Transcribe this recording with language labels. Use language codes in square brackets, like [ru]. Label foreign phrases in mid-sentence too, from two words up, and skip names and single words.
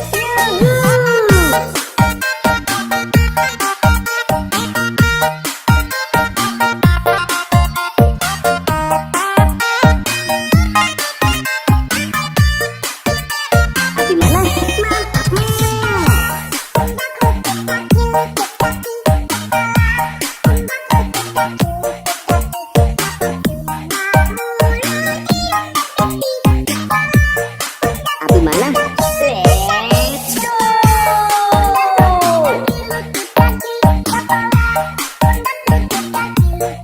[su] Abi mana? [id] Mantap nih. [su] Abi mana? [en] Let's go. [id] Kaki lutut kaki.